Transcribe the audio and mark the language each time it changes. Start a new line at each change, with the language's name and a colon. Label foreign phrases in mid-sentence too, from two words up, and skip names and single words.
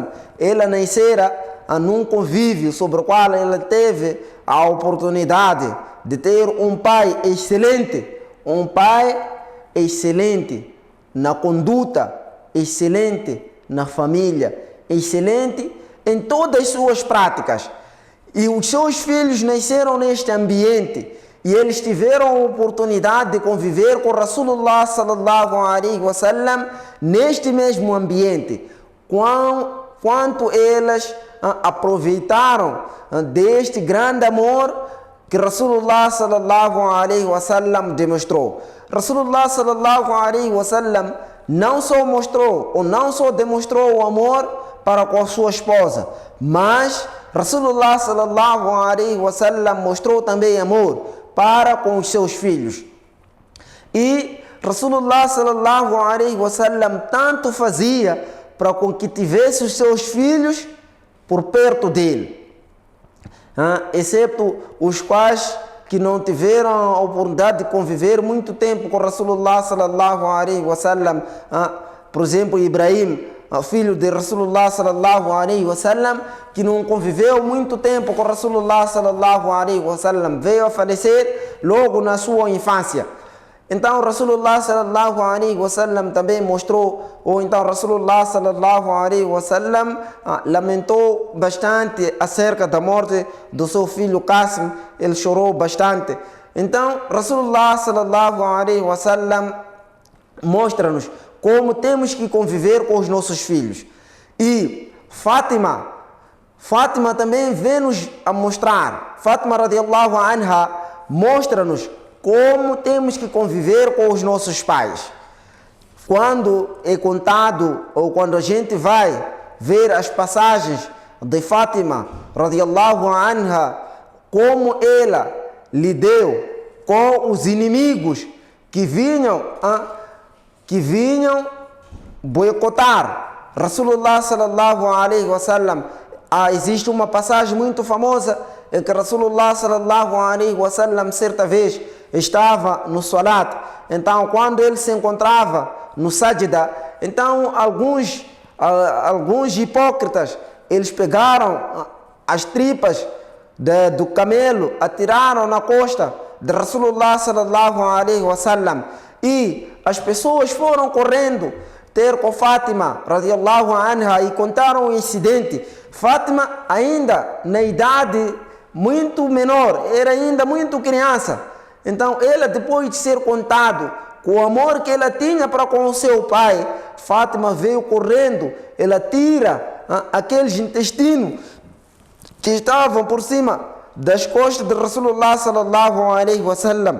Portuguese: Ela nascera num convívio sobre o qual ela teve a oportunidade de ter um pai excelente na conduta, excelente na família, excelente em todas as suas práticas. E os seus filhos nasceram neste ambiente e eles tiveram a oportunidade de conviver com
Arabic: رسول الله صلى الله عليه وسلم
Portuguese: neste mesmo ambiente. Quanto elas aproveitaram deste grande amor que
Arabic: رسول الله صلى الله عليه وسلم
Portuguese: demonstrou.
Arabic: رسول الله صلى الله عليه وسلم
Portuguese: não só demonstrou o amor para com a sua esposa, mas
Arabic: رسول الله صلى الله عليه وسلم
Portuguese: mostrou também amor para com os seus filhos. E
Arabic: رسول الله صلى الله عليه وسلم
Portuguese: tanto fazia para com que tivesse os seus filhos por perto dele, exceto os quais que não tiveram a oportunidade de conviver muito tempo com
Arabic: رسول الله صلى الله عليه وسلم,
Portuguese: por exemplo, Ibrahim, filho de
Arabic: رسول الله صلى الله عليه وسلم,
Portuguese: que não conviveu muito tempo com
Arabic: رسول الله صلى الله عليه وسلم,
Portuguese: veio a falecer logo na sua infância. Então
Arabic: رسول الله صلى الله عليه وسلم
Portuguese: também mostrou, ou então
Arabic: رسول الله صلى الله عليه وسلم
Portuguese: lamentou bastante acerca da morte do seu filho Qasim, ele chorou bastante. Então
Arabic: رسول الله صلى الله عليه وسلم
Portuguese: mostra-nos como temos que conviver com os nossos filhos. E Fátima também vem-nos a mostrar, Fátima
Arabic: رضي الله عنها
Portuguese: mostra-nos como temos que conviver com os nossos pais. Quando é contado, ou quando a gente vai ver as passagens de Fátima
Arabic: رضي الله عنها,
Portuguese: como ela lidou com os inimigos que vinham boicotar
Arabic: رسول الله صلى الله عليه وسلم.
Portuguese: Existe uma passagem muito famosa em que
Arabic: رسول الله صلى الله عليه وسلم
Portuguese: certa vez estava no salat. Então, quando ele se encontrava no sajda, então alguns hipócritas, eles pegaram as tripas do camelo, atiraram na costa de
Arabic: رسول الله صلى الله عليه وسلم,
Portuguese: e as pessoas foram correndo ter com Fátima
Arabic: رضي الله عنها
Portuguese: e contaram o incidente. Fátima ainda na idade muito menor, era ainda muito criança. Então ela, depois de ser contado com o amor que ela tinha para com o seu pai, Fátima veio correndo, ela tira aqueles intestinos que estavam por cima das costas de
Arabic: رسول الله صلى الله عليه وسلم.